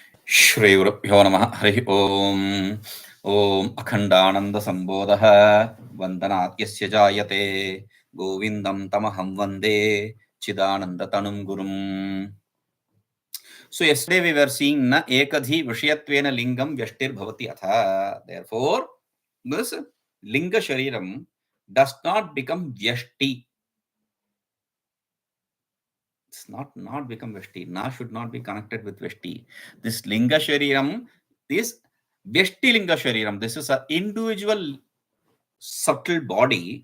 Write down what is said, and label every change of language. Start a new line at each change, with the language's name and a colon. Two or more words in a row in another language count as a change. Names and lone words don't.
Sanskrit: श्रीगुरुभ्यो नमः हरिः ओम् ॐ अखण्डानन्दसम्बोधः वन्दनात् यस्य जायते गोविन्दं तमहं वन्दे चिदानन्दतनुं गुरुम्.
English: So yesterday we were seeing
Sanskrit: न एकाधि विषयत्वेन लिङ्गं व्यष्टिर्भवति अथ.
English: Therefore, this
Sanskrit: लिङ्ग शरीरम्
English: does not become vyashti. It's not become Vyashti. Na should not be connected with Vyashti. This
Sanskrit: लिङ्ग शरीरम्,
English: this
Sanskrit: व्यष्टि लिङ्ग शरीरम्,
English: this is an individual subtle body.